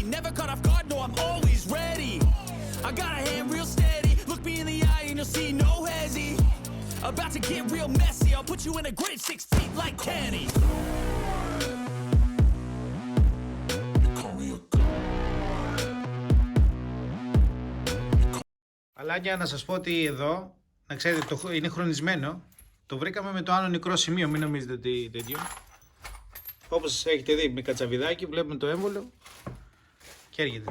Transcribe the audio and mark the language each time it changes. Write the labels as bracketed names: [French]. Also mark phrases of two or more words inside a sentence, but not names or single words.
[English] Never caught off guard, no, I'm always ready. I got a hand real steady. Look me in the eye and you'll see no hezzy. About to get real messy. I'll put you in a grave 6 feet like Kenny. They call me a god. [Greek] Αλλά για να σας πω ότι εδώ, να ξέρετε, είναι χρονισμένο. Το βρήκαμε με το άλλο νεκρό σημείο, μην νομίζετε ότι τέτοιο. Όπως έχετε δει με κατσαβιδάκι, βλέπουμε το έμβολο και έρχεται.